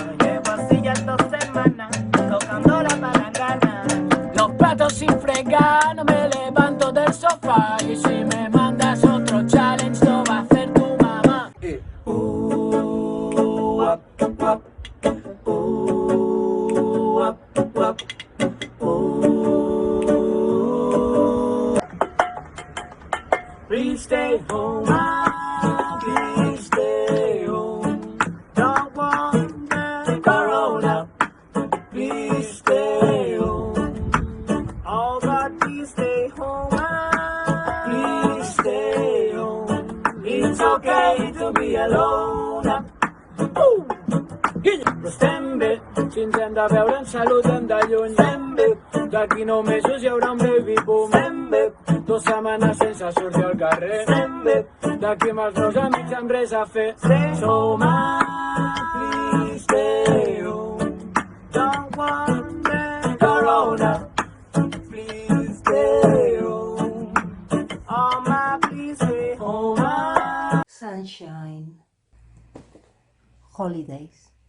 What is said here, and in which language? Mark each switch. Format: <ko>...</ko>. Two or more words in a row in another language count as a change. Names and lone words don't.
<es>Llevo así ya 2 semanas, tocando la palangana. Los platos sin fregar, no me levanto del sofá. Y si me mandas otro challenge, lo va a hacer tu mamá.</es> <en>Please stay home, please stay home. Don't want the corona. Please stay home. Oh God, please stay home, please stay home. It's okay to be alone.</en> <ca>Estem bé, si ens hem de veure en salut hem de lluny. Estem bé, d'aquí 9 mesos hi haurà un</ca> <en>baby boom.</en> <ca>Estem bé, 2 setmanes sense sortir al carrer. Estem bé, d'aquí amb els meus amics amb res a fer.</ca> <en>Som please stay home. Don't want the corona. Please stay home. Oh my, please stay home. Sunshine. Holidays.</en>